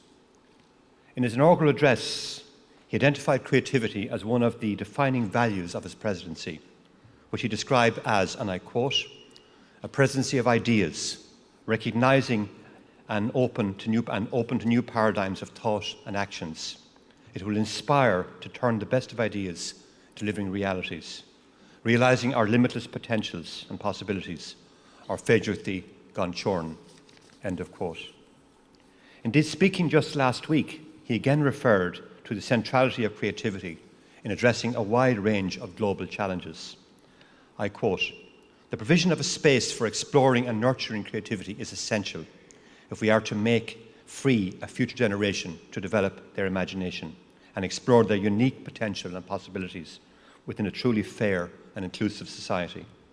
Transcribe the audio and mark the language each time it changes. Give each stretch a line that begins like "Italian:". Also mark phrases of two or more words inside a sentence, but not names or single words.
English: In his inaugural address, he identified creativity as one of the defining values of his presidency, which he described as, and I quote, a presidency of ideas, recognizing and open to new paradigms of thought and actions. It will inspire to turn the best of ideas to living realities, realizing our limitless potentials and possibilities, our
Irish: féidirtí gan teorainn,
English: end of quote. Indeed, speaking just last week, he again referred to the centrality of creativity in addressing a wide range of global challenges. I quote, "The provision of a space for exploring and nurturing creativity is essential if we are to make free a future generation to develop their imagination and explore their unique potential and possibilities within a truly fair and inclusive society."